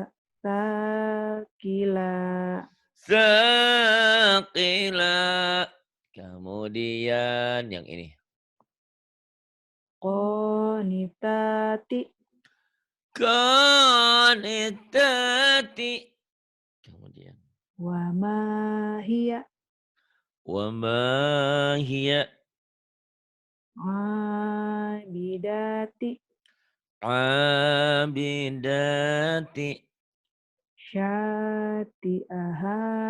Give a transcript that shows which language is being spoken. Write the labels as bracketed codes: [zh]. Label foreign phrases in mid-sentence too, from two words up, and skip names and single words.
[ar] Sakila. [id] Thaqila. Kemudian yang ini. [ar] Qonitati. Qanitati. [id] Kemudian. [ar] وما هي. وما هي. Abidati. Abidati. Syati'aha.